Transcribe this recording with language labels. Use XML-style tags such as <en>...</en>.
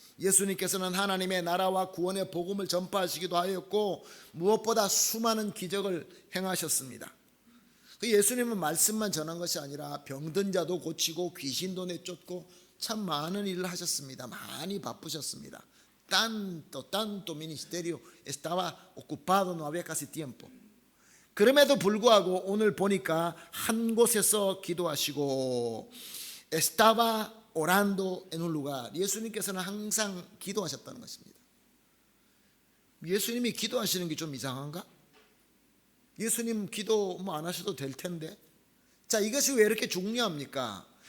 <ko>예수님께서는 하나님의 나라와 구원의 복음을 전파하시기도 하였고 무엇보다 수많은 기적을 행하셨습니다. 예수님은 말씀만 전한 것이 아니라 병든 자도 고치고 귀신도 내쫓고 참 많은 일을 하셨습니다. 많이 바쁘셨습니다.</ko> <es>Tanto ministerio estaba ocupado, no había casi tiempo.</es> <ko>그럼에도 불구하고 오늘 보니까 한 곳에서 기도하시고</ko> <es>estaba orando en un lugar.</es> <ko>예수님께서는 항상 기도하셨다는 것입니다. 예수님이 기도하시는 게 좀 이상한가? 예수님 기도 안 하셔도 될 텐데. 자, 이것이 왜 이렇게 중요합니까?</ko>